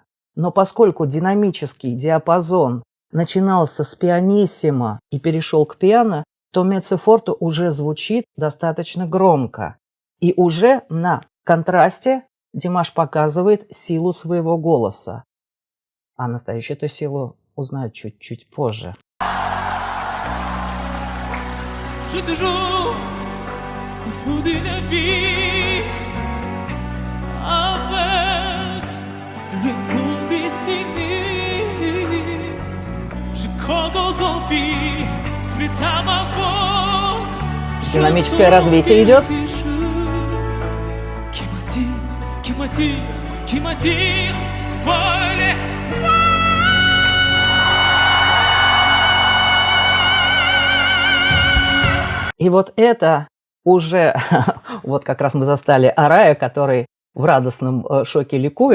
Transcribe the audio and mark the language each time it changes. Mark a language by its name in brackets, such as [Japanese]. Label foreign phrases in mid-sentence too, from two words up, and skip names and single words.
[Russian] Но поскольку динамический диапазон начинался с пианиссимо и перешел к пиано, то меццо-форте уже звучит достаточно громко. И уже на контрасте Димаш показывает силу своего голоса. А настоящую эту силу узнают чуть-чуть позже. [French] Je te jure qu'au fond d'une vie, avec [Russian] Динамическое развитие идет. И вот это уже, вот как раз мы застали Арая, который в радостном шоке ликует.